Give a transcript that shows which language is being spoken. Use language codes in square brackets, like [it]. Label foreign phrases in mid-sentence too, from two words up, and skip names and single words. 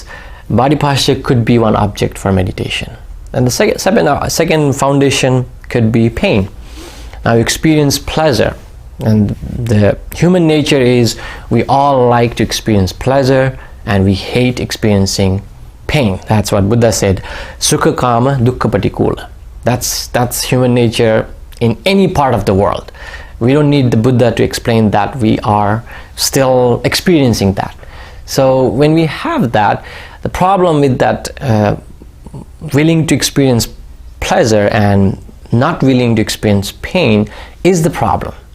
[en] Body posture could be one object for meditation. And the second foundation could be pain. Now you experience pleasure. And the human nature is we all like to experience pleasure and we hate experiencing pain. That's what Buddha said. [pi] Sukha kama dukkha patikula. [en] That's human nature in any part of the world. We don't need the Buddha to explain that. We are still experiencing that. So when we have that, the problem with that willing to experience pleasure and not willing to experience pain is the problem.